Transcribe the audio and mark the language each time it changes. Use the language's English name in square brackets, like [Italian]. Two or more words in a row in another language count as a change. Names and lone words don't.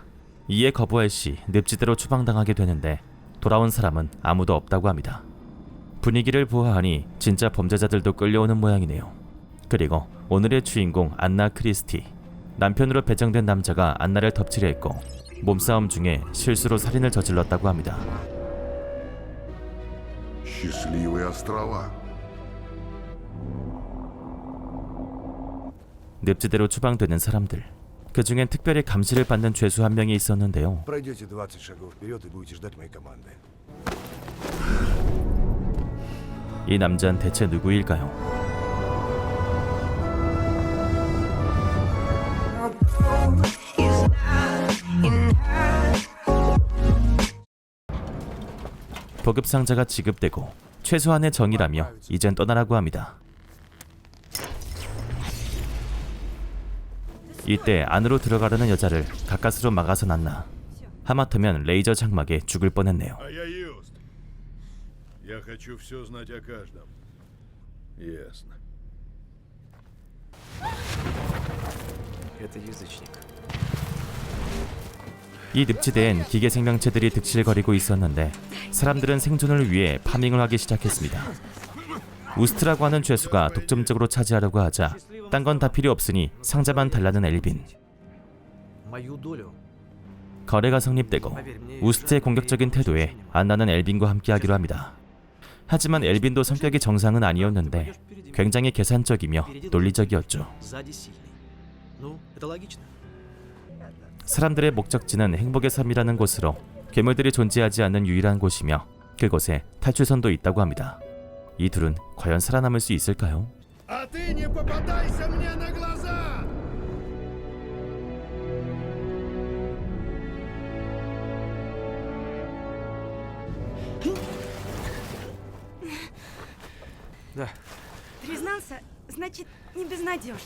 [Korean] 이에 거부할 시 늪지대로 추방당하게 되는데 돌아온 사람은 아무도 없다고 합니다. 분위기를 보아하니 진짜 범죄자들도 끌려오는 모양이네요. 그리고 오늘의 주인공 안나 크리스티, 남편으로 배정된 남자가 안나를 덮치려 했고 몸싸움 중에 실수로 살인을 저질렀다고 합니다. [Russian] Счастливые острова. [Korean] 늪지대로 추방되는 사람들, 그 중엔 특별히 감시를 받는 죄수 한 명이 있었는데요. [Russian] Пройдете 20 шагов вперед и будете ждать моей команды. [Korean] 이 남자는 대체 누구일까요? 보급상자가 지급되고 최소한의 정의라며 이젠 떠나라고 합니다. 이때 안으로 들어가려는 여자를 가까스로 막아선 안나. 하마터면 레이저 장막에 죽을 뻔했네요. [Russian] А я Юст. Я хочу все знать о каждом. Ясно. Это язычник. [Korean] 이 늪지대엔 기계 생명체들이 득실거리고 있었는데 사람들은 생존을 위해 파밍을 하기 시작했습니다. 우스트라고 하는 죄수가 독점적으로 차지하려고 하자 딴 건 다 필요 없으니 상자만 달라는 엘빈. [Russian] Мою долю. [Korean] 거래가 성립되고 우스트의 공격적인 태도에 안나는 엘빈과 함께하기로 합니다. 하지만 엘빈도 성격이 정상은 아니었는데 굉장히 계산적이며 논리적이었죠. [Russian] Сзади сильный. Ну, это логично. [Korean] 사람들의 목적지는 행복의 섬이라는 곳으로 괴물들이 존재하지 않는 유일한 곳이며 그곳에 탈출선도 있다고 합니다. 이 둘은 과연 살아남을 수 있을까요? [Russian] А ты не попадайся мне на глаза! Да. Признался, значит, не безнадежен.